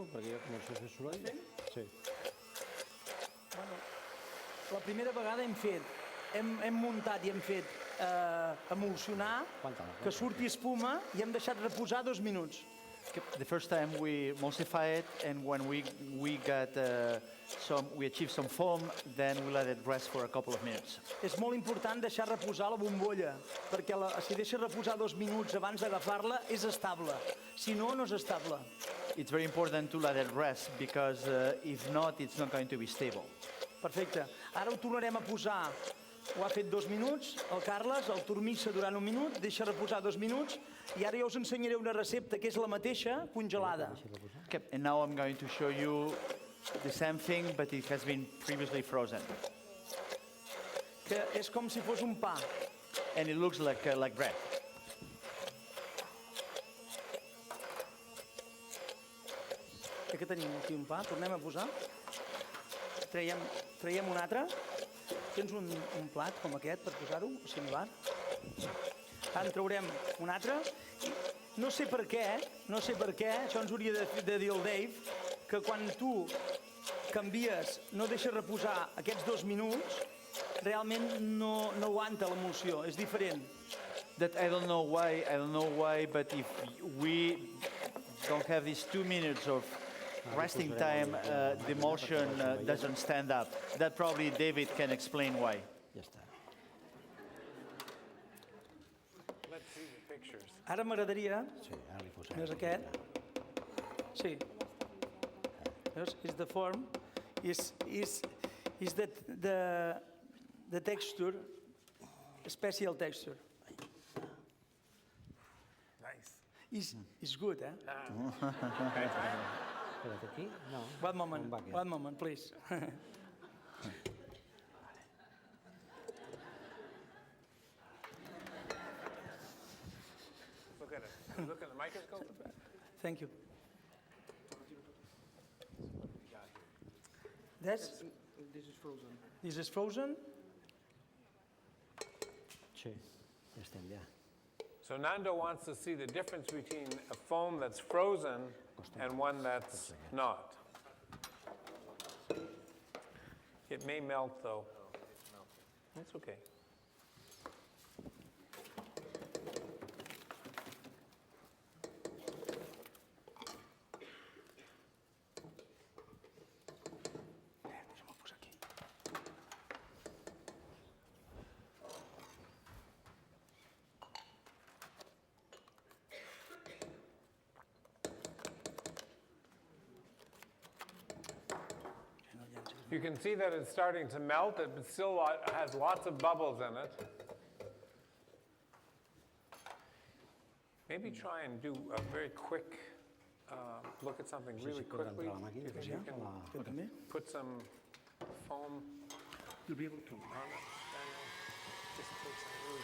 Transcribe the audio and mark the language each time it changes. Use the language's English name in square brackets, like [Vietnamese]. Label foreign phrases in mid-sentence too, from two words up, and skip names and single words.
[Catalan] Perquè jo començo a fer soroll. Sí. Bueno, la primera vegada hem muntat i hem fet emulsionar, que surti espuma i hem deixat reposar 2 minuts. [English] The first time we emulsify it, and when we achieve some foam, then we let it rest for a couple of minutes. [Catalan] És molt important deixar reposar la bombolla, perquè si deixes reposar 2 minuts abans d'agafar-la és estable. Si no, no és estable. [English] It's very important to let it rest, because if not, it's not going to be stable. [Catalan] Perfecte. Ara ho tornarem a posar. Ho ha fet 2 minuts, el Carles, el tormissa durant 1 minut, deixa reposar 2 minuts, i ara jo us ensenyaré una recepta que és la mateixa, congelada. [English] Okay, and now I'm going to show you the same thing, but it has been previously frozen. [Catalan] Que és com si fos un pa. [English] And it looks like bread. [Catalan] Que tenim aquí un pa, tornem a posar. Traiem un altre. Tens un plat com aquest per posar-ho, similar. Ara en traurem un altre. No sé per què, això ens hauria de dir el Dave, que quan tu canvies, no deixes reposar aquests 2 minuts, realment no aguanta l'emulsió, és diferent. [English] That I don't know why, but if we don't have these 2 minutes of resting time, the emulsion doesn't stand up. That probably David can explain why. [Catalan] Ja està. [English] Let's see the pictures. [Catalan] Ara m'agradaria, Sí, ara li posem. és aquest, sí, [English] is the form, is the texture, special texture. Nice. Is good, eh? [Catalan] Espera't, aquí? No. [English] One moment, [Catalan] On va aquest? [English] one moment, please. Look at it. Look at the microscope. Thank you. This is frozen. This is frozen? [Catalan] Sí, ja estem ja. [English] So Nando wants to see the difference between a foam that's frozen and one that's not. It may melt though. That's okay. [Catalan] Deixa'm-ho posar aquí. Ja no llencis. [English] You can see that it's starting to melt. It still has lots of bubbles in it. Maybe try and do a very quick look at something really [Catalan] si pots [English] quickly. [Catalan] entrar a la màquina, [English] If [Catalan] ja, [English] you can [Catalan] a la- Tu també? [English] put some foam You'll be able to on it, Daniel. Just take some really